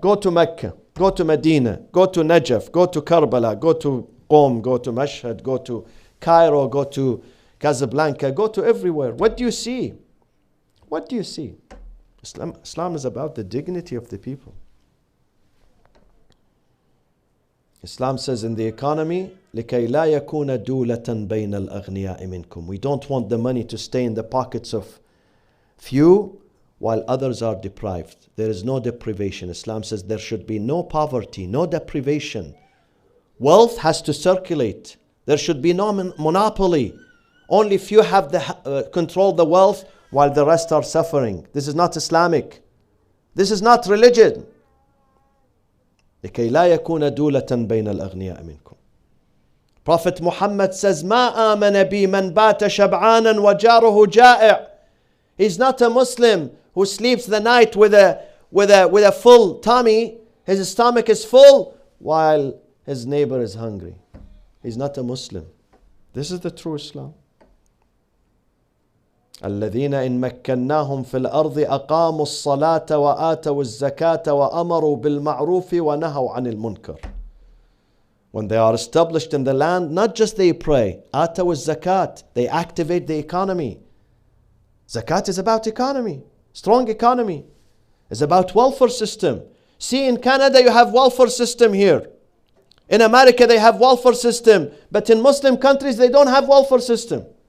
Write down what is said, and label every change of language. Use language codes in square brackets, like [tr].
[en] Go to Mecca, go to Medina, go to Najaf, go to Karbala, go to Qom, go to Mashhad, go to Cairo, go to Casablanca, go to everywhere. What do you see? What do you see? Islam is about the dignity of the people. Islam says in the economy, [ar] لِكَيْ لَا يَكُونَ دُولَةً بَيْنَ الْأَغْنِيَاءِ مِنْكُمْ. [en] We don't want the money to stay in the pockets of few while others are deprived. There is no deprivation. Islam says there should be no poverty, no deprivation. Wealth has to circulate. There should be no monopoly. Only few have control the wealth while the rest are suffering. This is not Islamic. This is not religion. [ar] لكي لا يكون دولة بين الأغنياء منكم. [en] Prophet Muhammad says, [ar] ما آمن بي من بات شبعانا وجاره جائع. [en] He's not a Muslim who sleeps the night with a full tummy. His stomach is full while his neighbor is hungry. He's not a Muslim. This is the true Islam. [ar] الذين إن مكناهم في الأرض أقاموا الصلاة وآتوا الزكاة وأمروا بالمعروف ونهوا عن المنكر. [en] When they are established in the land, not just they pray, [ar] آتوا الزكاة, [en] they activate the economy. Zakat is about economy, strong economy. It's about welfare system. See, in Canada you have welfare system here. In America they have welfare system, but in Muslim countries they don't have welfare system.